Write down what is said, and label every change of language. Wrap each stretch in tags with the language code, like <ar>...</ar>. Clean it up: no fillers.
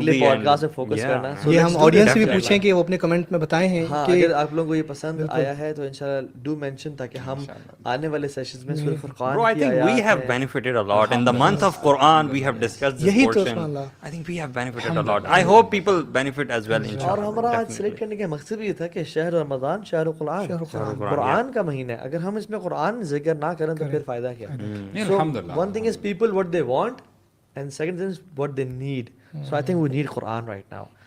<ur>اگلے pod cost میں focus کرنا. یہ ہم آڈینس سے بھی پوچھیں کہ وہ اپنے کمنٹ میں بتائیں ہیں ہاں, کہ اگر آپ لوگوں کو یہ پسند آیا ہے تو انشاءاللہ</ur> <en>do mention,</en> <ur>تاکہ ہم آنے والے سیشنز میں سورۃ فرقان</ur> <en>Bro, I think we have benefited a lot. In the month of Quran, we have discussed this portion. I think we have benefited a lot. I hope people benefit as well, inshallah.</en> <ur>اور ہمارا آج select کرنے کا مقصد یہ تھا کہ</ur> <ar>شہر رمضان شہر قرآن,</ar> <ur>قرآن کا مہینہ ہے. اگر ہم اس میں قرآن ذکر نہ کریں تو پھر فائدہ کیا.</ur> <en>So one thing is people what they want, and second thing is what they need. So I think we need Quran right now.</en>